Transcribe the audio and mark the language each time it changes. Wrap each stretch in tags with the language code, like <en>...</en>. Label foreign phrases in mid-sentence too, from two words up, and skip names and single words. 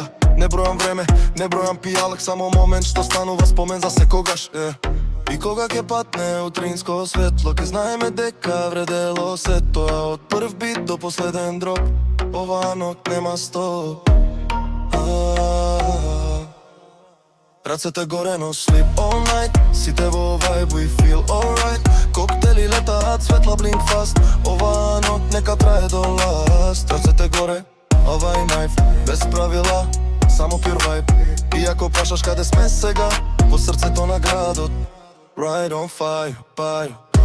<mk>Не бројам време, не бројам пијалак. Само момент што станува спомен за секогаш. И кога ќе патне утринско светло, ќе знаеме дека вредело се тоа. Од прв бит до последен дроп, ова ноќ нема стоп. Рацете горе,</mk> <en>no sleep all night.</en> <mk>Сите во vibe,</mk> <en>we feel alright.</en> <mk>Коктели летаат, светла</mk> <en>blink fast.</en> <mk>Ова ноќ нека трае до last. Рацете горе, ова е knife. Без правила, само</mk> <en>pure vibe.</en> <mk>Иако прашаш каде сме сега, во срцето на градот.</mk> <en>Right on fire,</en>